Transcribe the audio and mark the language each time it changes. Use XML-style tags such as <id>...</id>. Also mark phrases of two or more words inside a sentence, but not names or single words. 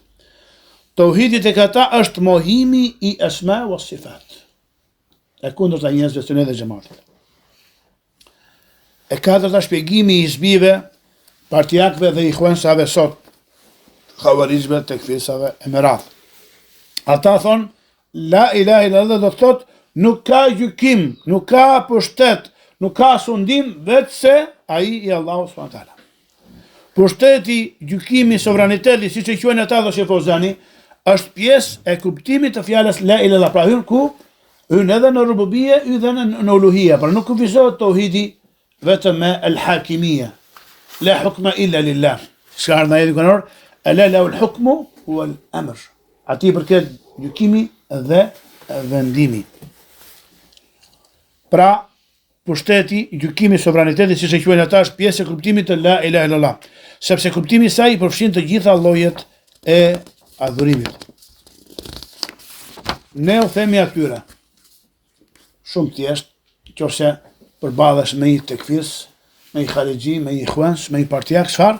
<sq>Tauhidi tek ata është mohimi i</sq> <ar>أسماء وصفات.</ar> <sq>E kundërta njerëzve të dhe xhamatit. E katërta shpjegimi i zbive, partijakëve dhe ikhwansave sot, xhavarizëve, tekfirësave e me radhë. Ata thonë</sq> <ar>لا إله إلا الله</ar> <sq>do të thotë nuk ka gjykim, nuk ka pushtet, nuk ka sundim vetë se ai i Allahu</sq> <ar>سبحانه وتعالى.</ar> <sq>Pushteti, gjykimi, sovraniteti, siç e quajnë ata dhe Shefozani, është pjesë e kuptimit të fjalës</sq> <ar>لا إله إلا الله.</ar> <sq>Pra hyn edhe në rububie, edhe në uluhia, pra nuk kufizohet tauhidi vetëm me al-hakimia.</sq> <ar>لا حكم إلا لله.</ar> <sq>Shkar në ajetin kuranor,</sq> <ar>ألا له الحكم والأمر.</ar> <sq>Ati përket gjykimi dhe vendimi. Pra, pushteti, gjykimi, sovraniteti, siç e quajnë ata, është pjesë e kuptimit të</sq> <ar>لا إله إلا الله,</ar> <sq>sepse kuptimi i saj përfshin të gjitha llojet e adhurimit. Ne u themi atyre, shumë thjesht, nëse përballesh me një tekfis, me një xhalixhi, me një ikhwans, me një partijak, çfarë?</sq>